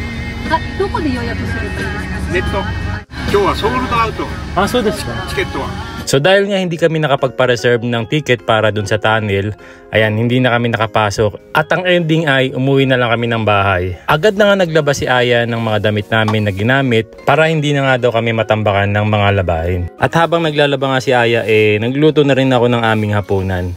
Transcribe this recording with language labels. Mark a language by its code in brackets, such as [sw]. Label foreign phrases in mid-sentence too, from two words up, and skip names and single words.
[ja] どこで予約すればいいですか？ネット。今日はソールドアウト。あ、そうですか。チケットは。 [tl] So dahil nga hindi kami nakapagpa-reserve ng ticket para dun sa tunnel, ayan, hindi na kami nakapasok. At ang ending ay umuwi na lang kami ng bahay. Agad na nga naglabas si Aya ng mga damit namin na ginamit para hindi na nga daw kami matambakan ng mga labahin. At habang naglalaba nga si Aya, nagluto na rin ako ng aming hapunan.